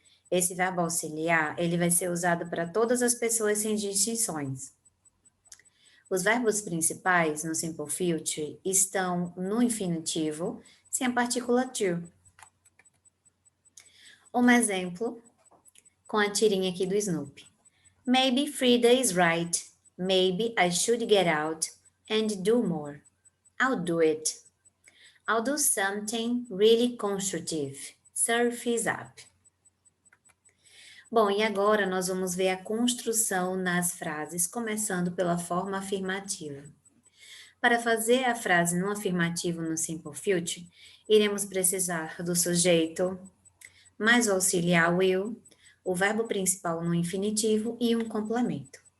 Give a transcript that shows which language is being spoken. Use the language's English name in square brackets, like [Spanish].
[Portuguese] Esse verbo auxiliar, ele vai ser usado para todas as pessoas sem distinções. Os verbos principais no Simple Future estão no infinitivo, sem a partícula to. Um exemplo com a tirinha aqui do Snoopy. [English] Maybe Frida is right. Maybe I should get out and do more. I'll do it. I'll do something really constructive. Surf is up. [Portuguese] Bom, e agora nós vamos ver a construção nas frases, começando pela forma afirmativa. Para fazer a frase no afirmativo no Simple Future, iremos precisar do sujeito, mais o auxiliar will, o verbo principal no infinitivo e um complemento.